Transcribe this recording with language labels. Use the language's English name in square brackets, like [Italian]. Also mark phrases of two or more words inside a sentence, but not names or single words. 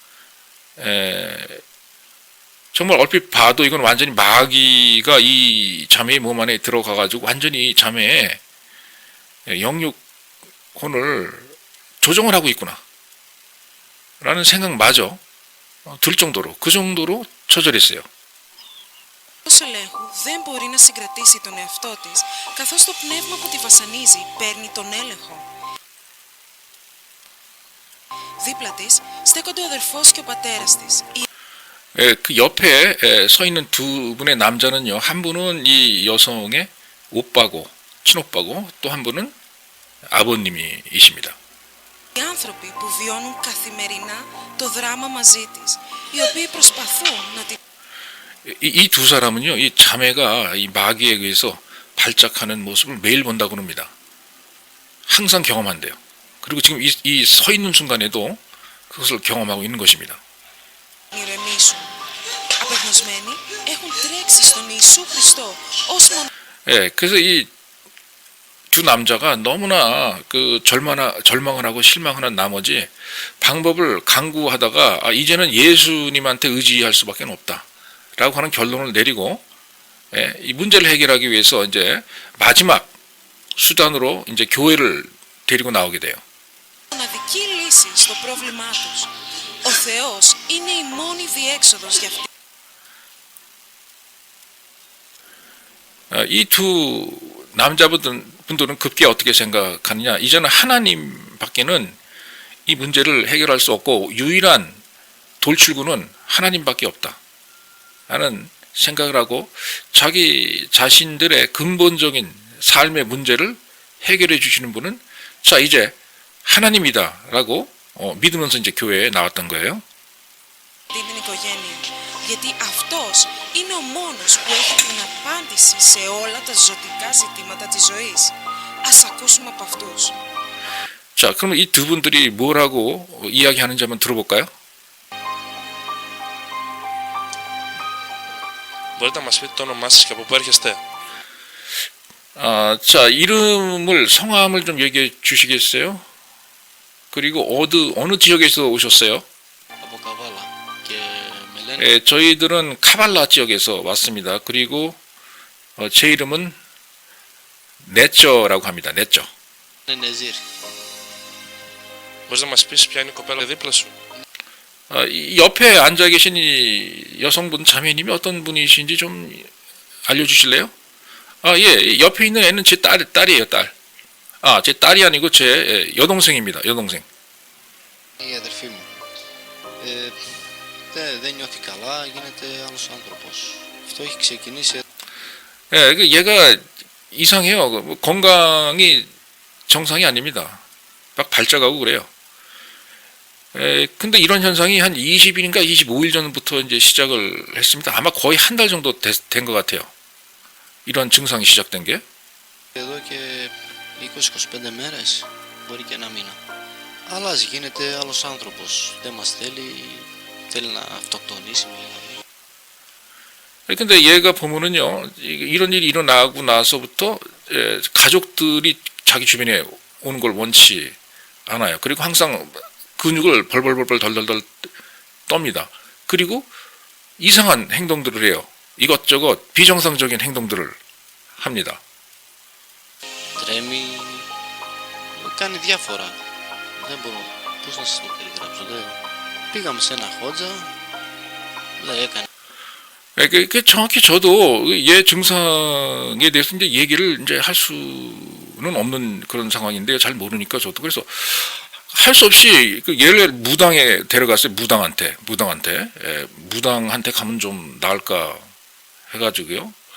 [Korean] 정말 얼핏 봐도 이건 완전히 마귀가 이 자매의 몸 안에 들어가가지고 완전히 자매의 영육혼을 조정을 하고 있구나 라는 생각마저 들 정도로, 그 정도로 처절했어요. [Greek] Ως ελέγχου δεν μπορεί να συγκρατήσει τον εαυτό της, καθώς το πνεύμα που τη βασανίζει παίρνει τον έλεγχο. Δίπλα της στέκονται ο αδερφός και ο πατέρας της. [Korean] 그 옆에 서 있는 두 분의 남자는요, 한 분은 이 여성의 오빠고, 친오빠고, 또 한 분은 아버님이십니다. [Greek] Οι άνθρωποι που βιώνουν καθημερινά το δράμα μαζί της, οι οποίοι προσπαθούν να τη. [Korean] 이 두 사람은요, 이 자매가 이 마귀에 의해서 발작하는 모습을 매일 본다고 합니다. 항상 경험한대요. 그리고 지금 이 서 있는 순간에도 그것을 경험하고 있는 것입니다. [Greek] ηρεμήσουν. Απεγνωσμένοι έχουν τρέξει στον Ιησού Χριστό ως [Korean] 그래서 이 두 남자가 너무나 그 절망을 하고 실망하는 나머지 방법을 강구하다가 이제는 예수님한테 의지할 수밖에 없다 라고 하는 결론을 내리고 이 문제를 해결하기 위해서 이제 마지막 수단으로 이제 교회를 데리고 나오게 돼요. [Greek] μοναδική λύση στο πρόβλημά τους. Ο Θεός είναι η μόνη διέξοδος για αυτή. [Korean] 이 두 남자분들은 급기야 어떻게 생각하느냐, 이제는 하나님밖에는 이 문제를 해결할 수 없고 유일한 돌출구는 하나님밖에 없다 라는 생각을 하고 자기 자신들의 근본적인 삶의 문제를 해결해 주시는 분은 자 이제 하나님이다 라고 믿으면서 이제 교회에 나왔던 거예요. [Greek] Την οικογένεια. Γιατί αυτός είναι ο μόνος που έχει την απάντηση σε όλα τα ζωτικά ζητήματα της ζωής. Ας ακούσουμε από αυτούς. [Korean] 자, 그럼 이 두 분들이 뭐라고 이야기하는지 한번 들어볼까요? [Greek] Μπορείτε να μας πείτε το όνομά σας και από πού έρχεστε? [Korean] 자, 이름을, 성함을 좀 얘기해 주시겠어요? 그리고 어느 지역에서 오셨어요? [Greek] Από Καβάλα και με λένε [Korean] 저희들은 카발라 지역에서 왔습니다. 그리고 제 이름은 네쩌라고 합니다. 네쩌. [Greek] Νεζίρ. Μπορείς να μας πεις ποια είναι η κοπέλα δίπλα σου? [Korean] 이 옆에 앉아 계신 이 여성분 자매님이 어떤 분이신지 좀 알려주실래요? 예, 옆에 있는 애는 제 딸이에요, 딸. 제 딸이 아니고 제 여동생입니다, 여동생. [Greek] Η αδερφή μου. Δεν νιώθει καλά, γίνεται άλλος άνθρωπος. Αυτό έχει ξεκινήσει [Korean] 얘가 이상해요. 뭐 건강이 정상이 아닙니다. 막 발작하고 그래요. 근데 이런 현상이 한 20일인가 25일 전부터 이제 시작을 했습니다. 아마 거의 한 달 정도 된 것 같아요. 이런 증상이 시작된 게. [Greek] εδώ και 20-25 μέρες, μπορεί και ένα μήνα. Αλλάζει, γίνεται άλλος άνθρωπος. Δεν μας θέλει, θέλει να αυτοκτονήσει με λίγα λόγια. [Korean] 근데 얘가 보면은요, 이런 일이 일어나고 나서부터 가족들이 자기 주변에 오는 걸 원치 않아요. 그리고 항상 근육을 벌벌벌벌 덜덜덜 떱니다. 그리고 이상한 행동들을 해요. 이것저것 비정상적인 행동들을 합니다. [Greek] Τρέμει, κάνει διάφορα. Δεν μπορώ, πώς να σας το περιγράψω. Πήγαμε σε ένα χότζα, λέει έκανε. [Korean] 정확히 저도 얘 증상에 대해서 이제 얘기를 이제 할 수는 없는 그런 상황인데 잘 모르니까 저도 그래서 할 수 없이 얘를 무당에 데려갔어요. 무당한테 가면 좀 나을까 해가지고요.